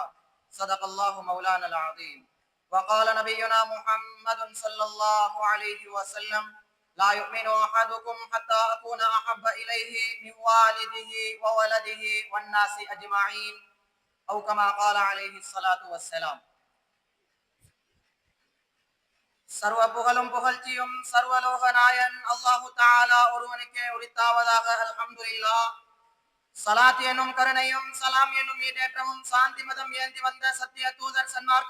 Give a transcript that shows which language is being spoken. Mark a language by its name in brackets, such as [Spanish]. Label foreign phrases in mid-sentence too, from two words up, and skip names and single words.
[Arabic] صدق الله مولانا العظيم. وقال نبينا محمد صلى الله عليه وسلم: لا يؤمن أحدكم حتى أكون أحب إليه من والده وولده والناس أجمعين، أو كما قال عليه الصلاة والسلام. [Tamil] சர்வ புகழும் புகழ்ச்சியும் சர்வலோக நாயன் [Arabic] الله تعالى [Tamil] ஒருவனுக்கே உரித்தாவதாக. [Arabic] الحمد لله. [Tamil] ஸலாத் எனும் கருணையும் சலாம் எனும் ஈடேற்றமும் சாந்தி மதம் ஏந்தி வந்த சத்திய தூதர் சன்மார்க்க